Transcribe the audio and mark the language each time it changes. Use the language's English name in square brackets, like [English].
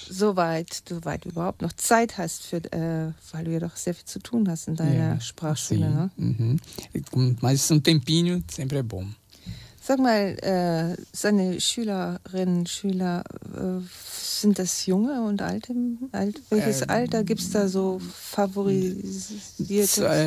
[German] Soweit du überhaupt noch Zeit hast, weil du ja doch sehr viel zu tun hast in deiner Sprachschule, ne? [Portuguese] Mas um tempinho sempre é bom. [German] Sag mal, seine Schülerinnen, Schüler, sind das junge und alte? Welches Alter gibt es da so favorisiertes?